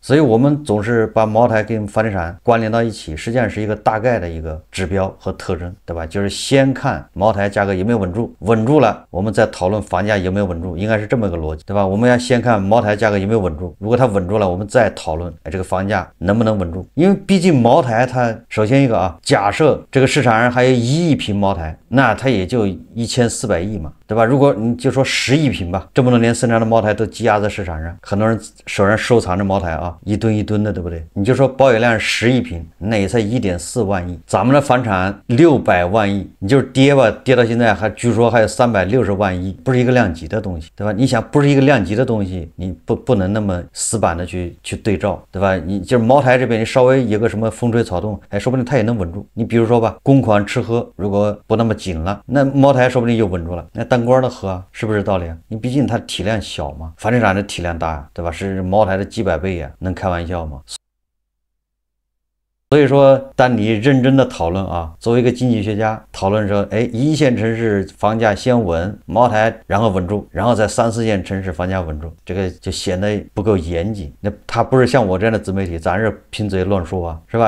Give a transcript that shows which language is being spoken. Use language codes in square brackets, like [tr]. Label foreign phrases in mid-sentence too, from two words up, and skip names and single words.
[zh] 所以我們總是把茅台跟房地產關聯到一起，實際上是一個大概的一個指標和特徵，對吧？就是先看茅台價格有沒有穩住，穩住了我們再討論房價有沒有穩住，應該是這麼一個邏輯，對吧？我們要先看茅台價格有沒有穩住，如果它穩住了，我們再討論這個房價能不能穩住。因為畢竟茅台它首先一個啊，假設這個市場上還有1 億瓶茅台，那它也就1400億嘛，對吧？如果你就說10億瓶吧，這麼多年生產的茅台都積壓在市場上，很多人手上收藏着茅台啊，一噸一噸的，對不對？你就說保有量10億瓶，那也才1.4萬億，咱們的房產600萬億，你就是跌吧，跌到現在還據說還有360萬億，不是一個量級的東西，對吧？你想不是一個量級的東西，你不能那麼死板的去對照，对吧？你就是茅台這邊你稍微有個什麼風吹草動，哎，說不定它也能穩住。你比如說吧，公款吃喝如果不那麼緊了，那茅台說不定又穩住了，那當官的喝啊，是不是道理啊？你畢竟它體量小嘛，房地產的體量大，對吧？是茅台的幾百倍啊，能開玩笑嗎？所以說，當你認真的討論啊，作為一個經濟學家討論說，哎，一線城市房價先穩，茅台然後穩住，然後在3、4線城市房價穩住，這個就顯得不夠嚴謹。那他不是像我這樣的自媒體，咱是憑嘴亂說啊，是吧？